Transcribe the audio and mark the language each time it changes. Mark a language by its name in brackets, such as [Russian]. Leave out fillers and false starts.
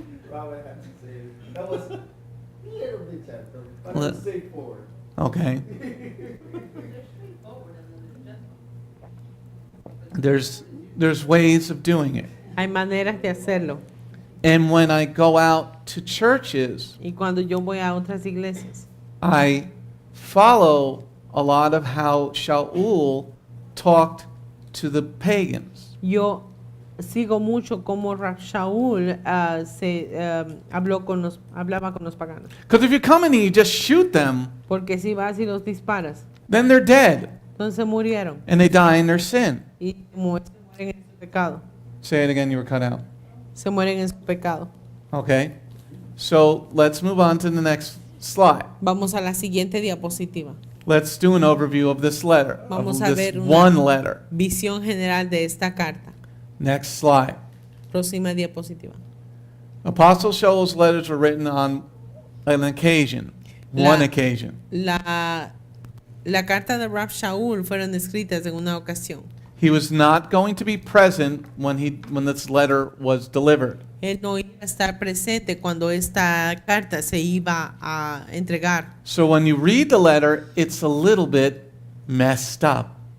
[English] Robert had to say that was a little bit gentle, but Well, it's straightforward. Okay. There's ways of doing it. [Spanish] Hay maneras de hacerlo. [English] And when I go out to churches, [Spanish] Y cuando yo voy a otras iglesias, [English] I follow a lot of how Sha'ul talked to the pagans. [Spanish] yo sigo mucho como Sha'ul hablaba con los paganos. [English] Because if you come in and you just shoot them, [Spanish] Porque si vas y los disparas, [English] then they're dead [Spanish] entonces murieron [English] and they die in their sin. [Spanish] y se mueren en su pecado. [English] Say it again, you were cut out. [Spanish] Se mueren en su pecado. [English] Okay. So let's move on to the next slide. [Spanish] Vamos a la siguiente diapositiva. [English] Let's do an overview of this letter, of [Spanish] Vamos a [English] this [Spanish] ver [English] one letter. [Spanish] visión general de esta carta. [English] Next slide. [Spanish] Próxima diapositiva. [English] Apostle Sha'ul's letters were written on an occasion, one occasion. [Spanish] La carta de Sha'ul fueron escritas en una ocasión. [English] He was not going to be present when this letter was delivered. [Spanish] Él no iba a estar presente cuando esta carta se iba a entregar. [English] So when you read the letter, it's a little bit messed up.